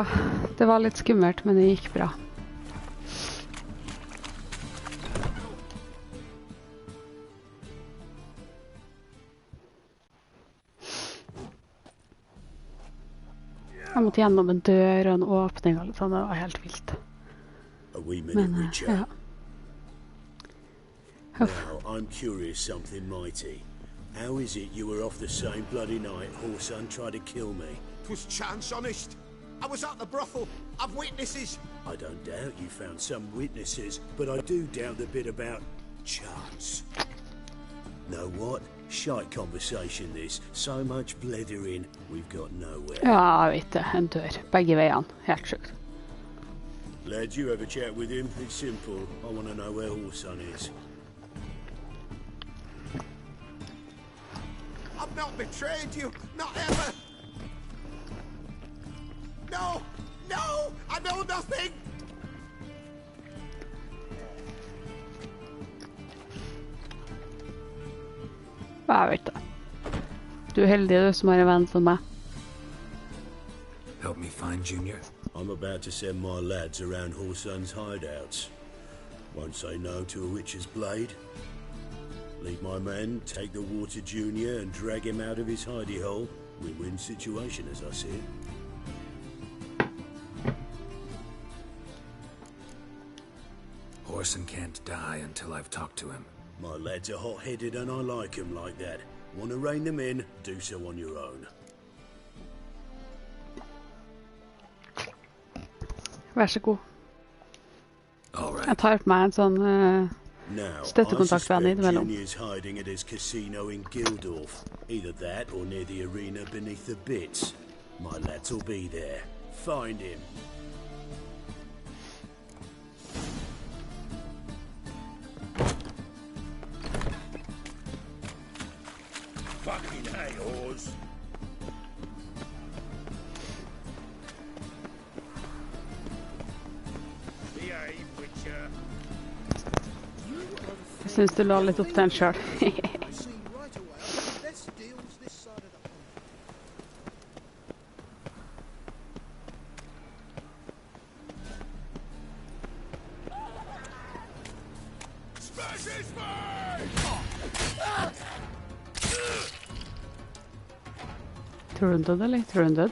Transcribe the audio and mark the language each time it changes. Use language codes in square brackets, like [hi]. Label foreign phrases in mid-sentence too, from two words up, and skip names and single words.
[no] Det var litt skummelt, men det gikk bra. Jeg måtte gjennom en dør og en åpning, og sånn. Det var helt vilt. Men, ja. [en] Now, I'm curious something mighty. How is it you were off the same bloody night Horson tried to kill me? 'Twas chance, honest. I was at the brothel. I've witnesses. I don't doubt you found some witnesses, but I do doubt the bit about chance. Know what? Shite conversation this. So much blethering, we've got nowhere. [no] Ja, jeg vet det. En dør. Begge veiene. Helt sjukt. [en] Lads, you have a chat with him. It's simple. I want to know where Horson is. I've not betrayed you. Not ever. No! No! I know nothing! [no] Jeg vet det. Du er heldig, du, som har en venn som meg. [en] Help me find Junior. I'm about to send my lads around Horson's hideouts. Won't say no to a witch's blade. Lead my men, take the water Junior and drag him out of his hidey hole. Win-win situation, as I see it. Horson can't die until I've talked to him. My lads are hot-headed and I like them like that. Want to rein them in, do so on your own. [no] Vær så god. [en] All right. [no] Jeg tar på meg en sånn [en] Now, I [no] støttekontaktvenn [en] suspect [no] innimellom. [en] Junior's hiding at his casino in Gildorf. Either that or near the arena beneath the bits. My lads will be there. Find him. Fucking hey, whores. Behave, Witcher. [no] Jeg synes du la litt opp til den selv. Tror du han død, eller? Tror du han død?